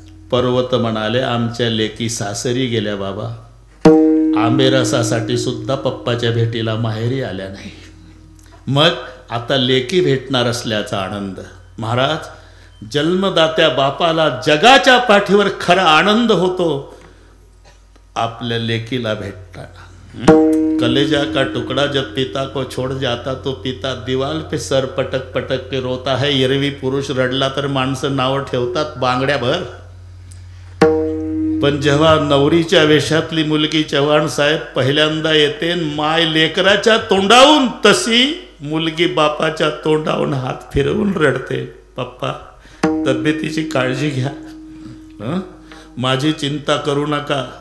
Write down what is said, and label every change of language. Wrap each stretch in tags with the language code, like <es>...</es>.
<mr>पर्वत म्हणाले, आमच्या लेकी सासरी गेल्या बाबा, आंबेरसासाठी सुद्धा पप्पाच्या भेटीला माहेरी आल्या नाही. मग आता लेकी भेटणार असल्याचा आनंद. महाराज, जन्मदात्या बापाला जगाच्या पाठीवर खरा आनंद होतो आपल्या लेकीला भेटताना.</mr> <hi>कलेजा का टुकड़ा जब पिता को छोड़ जाता तो पिता दीवाल पे सर पटक पटक के रोता है.</hi> <mr>एरवी पुरुष रडला तर माणसं नावं ठेवतात बांगड्याभर. पण जेव्हा नवरीच्या वेशातली मुलगी चव्हाण साहेब पहिल्यांदा येते, माय लेकराच्या तोंडावून, तशी मुलगी बापाच्या तोंडावून हात फिरवून रडते, पप्पा तब्येतीची काळजी घ्या, माझी चिंता करू नका.</mr>